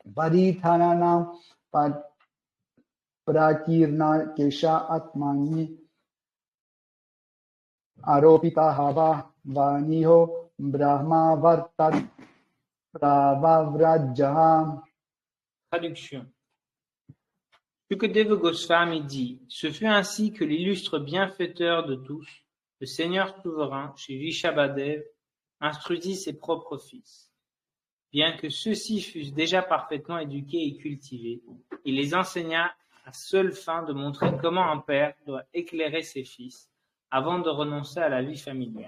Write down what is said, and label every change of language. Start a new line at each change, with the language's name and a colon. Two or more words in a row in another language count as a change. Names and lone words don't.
Sanskrit: Paritharana Prakirna Kesha Atmani aropita hava vaniho brahma vartat pravavrajaha.
French: Traduction. Shukadeva Goswami dit, ce fut ainsi que l'illustre bienfaiteur de tous, le Seigneur souverain, chez Rishabhadev, instruisit ses propres fils. Bien que ceux-ci fussent déjà parfaitement éduqués et cultivés, il les enseigna à seule fin de montrer comment un père doit éclairer ses fils avant de renoncer à la vie familiale.